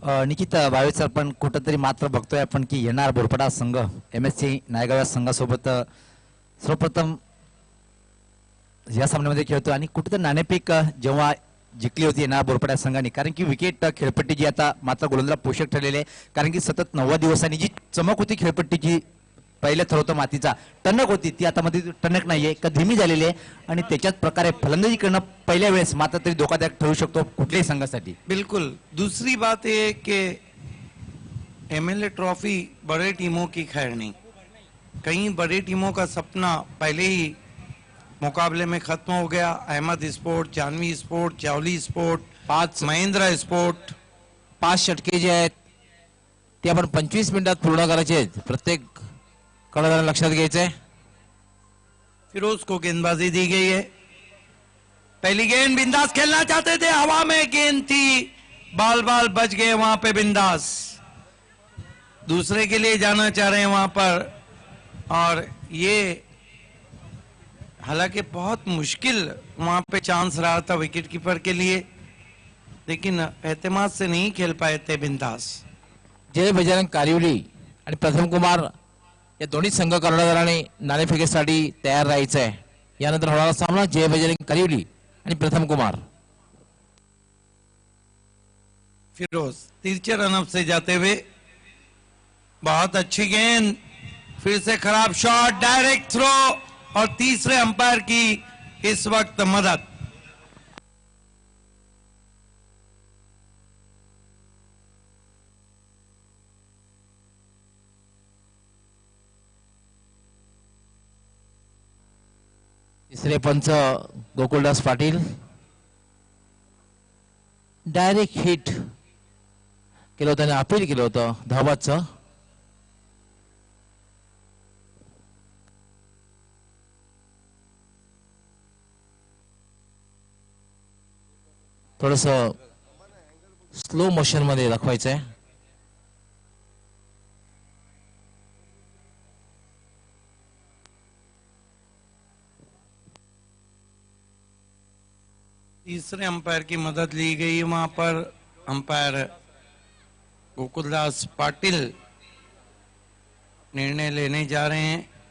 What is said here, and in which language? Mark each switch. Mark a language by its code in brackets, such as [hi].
[mr] Nikit Bhave sir, पण कुठंतरी मात्र बघतोय आपण की NR बोरपाडा संघ MSC नायगाव या संघासोबत सर्वप्रथम या सामन्यामध्ये खेळतो आणि कुठेतरी नाणेफेक जेव्हा जिंकली होती NR बोरपाडा संघाने, कारण की विकेट खेळपट्टी जी आता मात्र गोलंदाज पोषक ठरलेली आहे, कारण की सतत 90 दिवसांनी जी चमक होती खेळपट्टीची, पहिले थर होतं मातीचा, टणक होती, ती आता मध्ये टणक नाहीये, का धीमी झालेली आहे आणि त्याच्याच प्रकारे फलंदाजी करणं पहिल्या वेळेस मात्र तरी धोकादायक ठरू शकतो कुठल्याही संघासाठी। [hi] बिल्कुल। दूसरी बात ये कि MLA ट्रॉफी बड़े टीमों की खैर नहीं, कई बड़ी टीमों का सपना पहले ही मुकाबले में खत्म हो गया। Ahmad sport, Janvi sport, चावली sport, 5 Mahindra sport. [mr] 5 षटके जे आहेत ते आपण 25 मिनिटात पूर्ण करायचे आहेत। प्रत्येक कर्णधाराला लक्षात घ्यायचंय। [hi] फिरोज को गेंदबाजी दी गई है। पहली गेंद बिंदास खेलना चाहते थे, हवा में गेंद थी, बाल बाल बच गए वहां पे बिंदास। दूसरे के लिए जाना चाह रहे हैं वहां पर, और ये हालांकि बहुत मुश्किल वहां पे चांस रहा था विकेट कीपर के लिए, लेकिन एतमाद से नहीं खेल पाए थे बिंदास। [mr] जय बजरंग कारिवली आणि प्रथम कुमार या दोन्ही संघ कर्णधारांनी नाणेफेकीसाठी तयार राहायचं आहे। यानंतर होणारा सामना जय बजरंग कारिवली आणि प्रथम कुमार। [hi] फिरोज तिरछे रनअप से जाते हुए, बहुत अच्छी गेंद, फिर से खराब शॉट, डायरेक्ट थ्रो, और तीसरे अंपायर की इस वक्त मदद। [mr] तिसरे पंच गोकुलदास पाटील। डायरेक्ट हिट केलं होतं आणि अपील केलं होतं धावाचं। थोडस स्लो मोशन मध्ये दाखवायचंय। [hi] तीसरे अंपायर की मदद ली गई। वहां पर अंपायर गोकुलदास पाटिल निर्णय लेने जा रहे हैं।